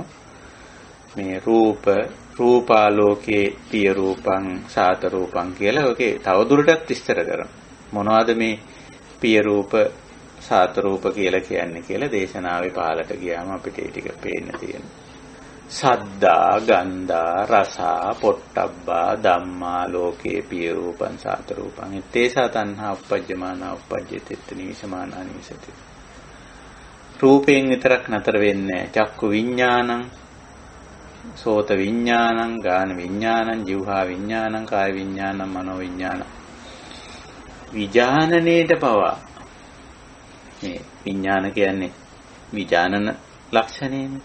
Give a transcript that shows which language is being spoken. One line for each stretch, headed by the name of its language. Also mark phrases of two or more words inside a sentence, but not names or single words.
Sinhala: මේ
Pali: රූපාලෝකේ පිය රූපං සාත රූපං
Sinhala: කියලා ඔකේ තවදුරටත් විස්තර කරනවා. මොනවද මේ
Pali: පිය රූප සාත රූප
Sinhala: කියලා කියන්නේ කියලා දේශනාවේ පහලට ගියාම අපිට ඒ ටික පේන්න තියෙනවා.
Pali: සද්දා ගන්ධා රසා පොට්ටබ්බා ධම්මා ලෝකේ පිය රූපං සාත රූපං ඉත්තේසා තණ්හා උප්පජ්ජමානා උප්පජ්ජති නිවිසමානා නිවිසති.
Sinhala: රූපයෙන් විතරක් නතර වෙන්නේ
Pali: චක්කු විඥානං සෝත විඥානං ගාන විඥානං જીවහා විඥානං කාය විඥානං මනෝ විඥානං
Sinhala: විඥානනේට පවා මේ විඥාන කියන්නේ විඥානන ලක්ෂණයනේ.